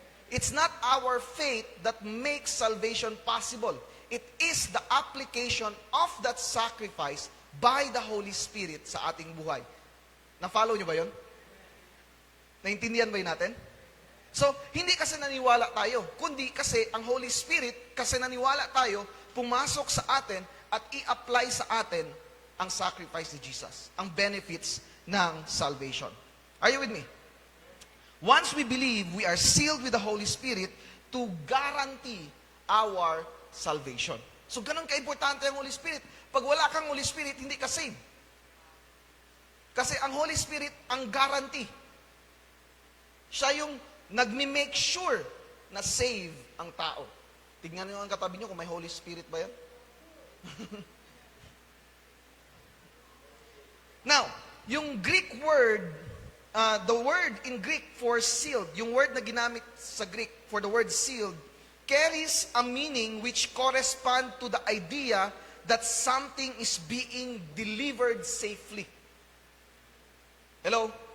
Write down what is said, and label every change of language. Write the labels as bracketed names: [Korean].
[English] It's not our faith that makes salvation possible. It is the application of that sacrifice by the Holy Spirit [Filipino] sa ating buhay. Na-follow nyo ba yun? Naintindihan ba yun natin? So, hindi kasi naniwala tayo, kundi kasi ang Holy Spirit, kasi naniwala tayo, pumasok sa atin at i-apply sa atin ang sacrifice ni Jesus, ang benefits ng salvation. [English] Are you with me? Once we believe, we are sealed with the Holy Spirit to guarantee our salvation. [Filipino] So, ganun ka-importante ang Holy Spirit. Pag wala kang Holy Spirit, hindi ka saved. Kasi ang Holy Spirit, ang guarantee. Siya yung nagmi-make sure na save ang tao. Tignan niyo ang katabi niyo kung may Holy Spirit ba yan. [English] Now, yung Greek word, the word in Greek for sealed, yung word na ginamit sa Greek for the word sealed, carries a meaning which correspond to the idea that something is being delivered safely. Hello?